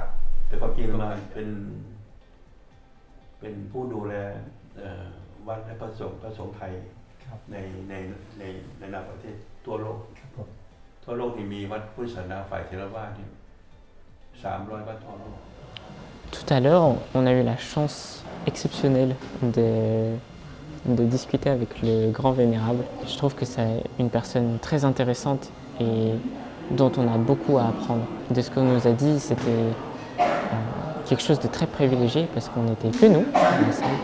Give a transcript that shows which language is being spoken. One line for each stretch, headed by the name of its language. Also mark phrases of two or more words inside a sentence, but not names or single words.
Thai: แต่ความจริงมาเป็นผู้ดูแลวัดและพระสงฆ์ไทย ครับ ในนานาประเทศทั่วโลก ครับผม ทั่วโลกที่มีวัดพุทธศาสนาฝ่ายเทรวาสเนี่ย300 วัดทั่วโลก
French: Tout à l'heure, on a eu la chance exceptionnelle de discuter avec le grand vénérable. Je trouve que c'est une personne très intéressante et dont on a beaucoup à apprendre. De ce qu'on nous a dit, c'était quelque chose de très privilégié parce qu'on n'était que nous dans la salle.